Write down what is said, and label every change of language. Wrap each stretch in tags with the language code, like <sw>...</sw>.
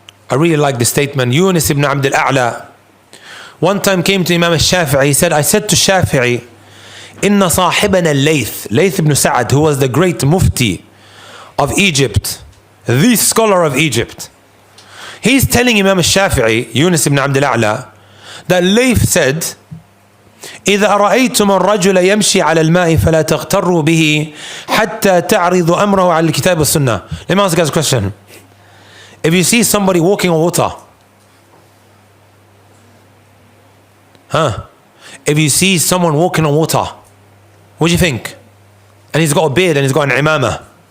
<en>I really like the statement. Yunus ibn Abd al-A'la one time came to Imam al-Shafi'i. He said, I said to Shafi'i,</en> <ar>Inna sahibana</ar> <en>al-Layth ibn Sa'ad, who was the great mufti of Egypt, the scholar of Egypt. He's telling Imam al-Shafi'i, Yunus ibn Abd al-A'la, that Layth said,</en> <ar>إذا رأيتم الرجل يمشي على الماء فلا تغتروا به حتى تعرضوا أمره على الكتاب والسنة.</ar> <en>Let me ask you guys a question. If you see somebody walking on water, if you see someone walking on water, what do you think? And he's got a beard and he's got an imamah.</en>